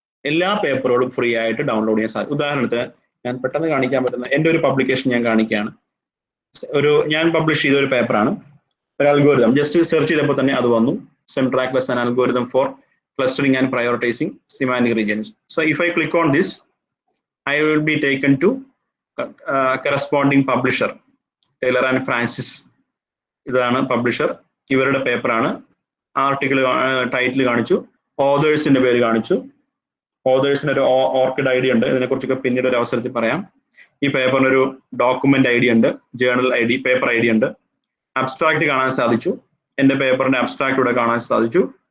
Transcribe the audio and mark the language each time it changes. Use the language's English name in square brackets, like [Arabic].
[Malayalam] എല്ലാ പേപ്പറുകളും ഫ്രീ ആയിട്ട് ഡൗൺലോഡ് ചെയ്യാൻ സാധിക്കും. ഉദാഹരണത്തിന് ഞാൻ പെട്ടെന്ന് കാണിക്കാൻ പറ്റുന്ന എൻ്റെ ഒരു പബ്ലിക്കേഷൻ ഞാൻ കാണിക്കുകയാണ്. ഞാൻ പബ്ലിഷ് ചെയ്ത ഒരു പേപ്പറാണ്. ഒരു അൽഗോരിതം ജസ്റ്റ് സെർച്ച് ചെയ്തപ്പോൾ തന്നെ അത് വന്നു. [English] SemTraClus and algorithm for clustering and prioritising semantic regions. So if I click on this, I will be taken to corresponding publisher, Taylor and Francis. [Malayalam] ഇതാണ് പബ്ലിഷർ. ഇവരുടെ പേപ്പറാണ്. ആർട്ടിക്കിൾ ടൈറ്റിൽ കാണിച്ചു, ഓതേഴ്സിന്റെ പേര് കാണിച്ചു. ഓതേഴ്സിന് ഒരു ഓർക്കിഡ് ഐഡി ഉണ്ട്, ഇതിനെക്കുറിച്ചൊക്കെ പിന്നീട് ഒരു അവസരത്തിൽ പറയാം. ഈ പേപ്പറിന് ഒരു ഡോക്യുമെന്റ് ID ഉണ്ട്, ജേർണൽ ID, പേപ്പർ ID ഉണ്ട്. അബ്സ്ട്രാക്ട് കാണാൻ സാധിച്ചു. എൻ്റെ പേപ്പറിന്റെ അബ്സ്ട്രാക്ട് ഇവിടെ കാണാൻ സാധിച്ചു.